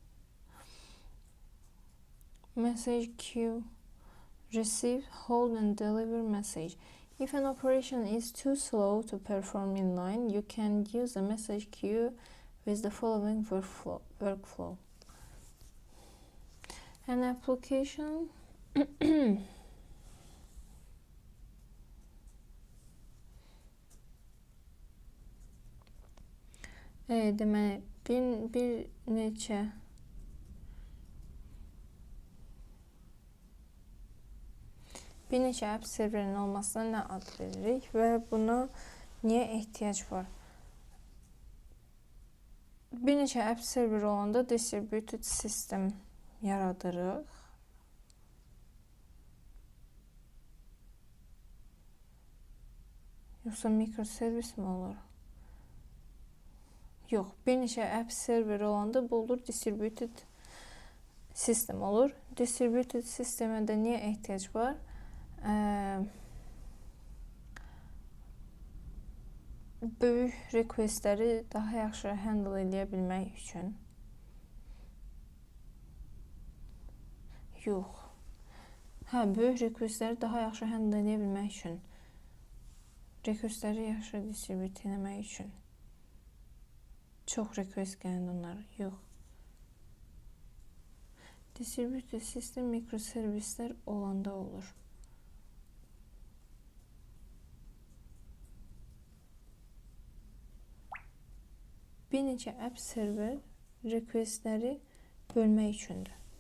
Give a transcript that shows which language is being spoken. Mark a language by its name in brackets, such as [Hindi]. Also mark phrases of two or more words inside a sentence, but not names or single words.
[English] Message queue receive, hold and deliver message. If an operation is too slow to perform in line, you can use a message queue with the following workflow. An application [Azerbaijani] deməli bir neçə app serverinin olmasına nə ad veririk və buna niyə ehtiyac var? Bir neçə app server olanda [English] distributed system [Azerbaijani] yaradırıq. Yoxsa mikroservis mi olur? Yox, bir neçə app server olanda bu olur [English] distributed system [Azerbaijani] olur. Distributed sistemə də niyə ehtiyac var? Böyük requestləri daha yaxşı handle edə bilmək üçün. Yox. Böyük requestləri daha yaxşı handle edə bilmək üçün. Requestləri yaxşı distribute etmək üçün. Çox request gəlir onlara. Yox. [English] Distributed system [Azerbaijani] mikroservislər olanda olur. Bir neçə app server requestləri bölmək üçündür.